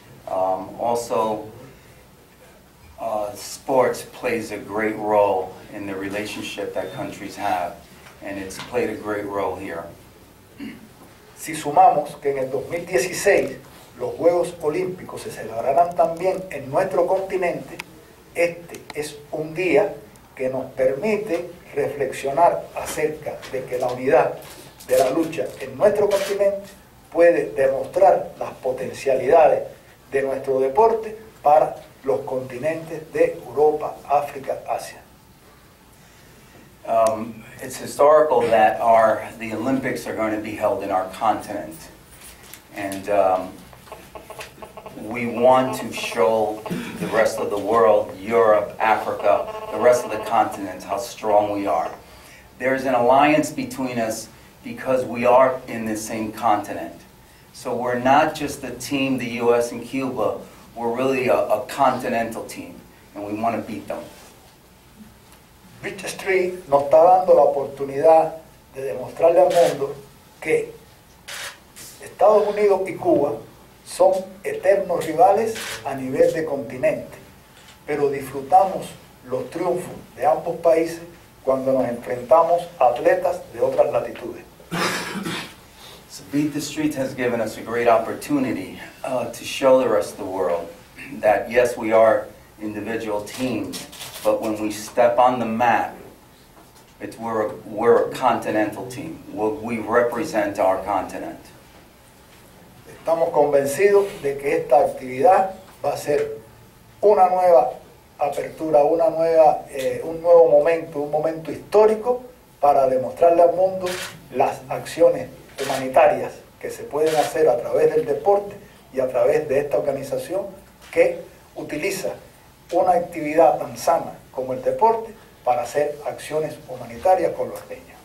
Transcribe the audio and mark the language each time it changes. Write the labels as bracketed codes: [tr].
[en] Also, sports plays a great role in the relationship that countries have, and it's played a great role here. [es] Si sumamos que en el 2016 los Juegos Olímpicos se celebrarán también en nuestro continente, este es un día que nos permite reflexionar acerca de que la unidad de la lucha en nuestro continente puede demostrar las potencialidades de nuestro deporte para los continentes de Europa, África, Asia. [en] It's historical that the Olympics are going to be held in our continent, and we want to show the rest of the world, Europe, Africa, the rest of the continent, how strong we are. There's an alliance between us because we are in the same continent. So we're not just a team, the US and Cuba, we're really a continental team, and we want to beat them. [es] Beach Street nos está dando la oportunidad de demostrarle al mundo que Estados Unidos y Cuba son eternos rivales a nivel de continente, pero disfrutamos los triunfos de ambos países cuando nos enfrentamos a atletas de otras latitudes. [en] So Beat the Streets has given us a great opportunity to show the rest of the world that yes, we are individual teams, but when we step on the mat, we're a continental team. We represent our continent. [es] Estamos convencidos de que esta actividad va a ser una nueva apertura, un nuevo momento, un momento histórico para demostrarle al mundo las acciones humanitarias que se pueden hacer a través del deporte y a través de esta organización que utiliza una actividad tan sana como el deporte para hacer acciones humanitarias con los niños.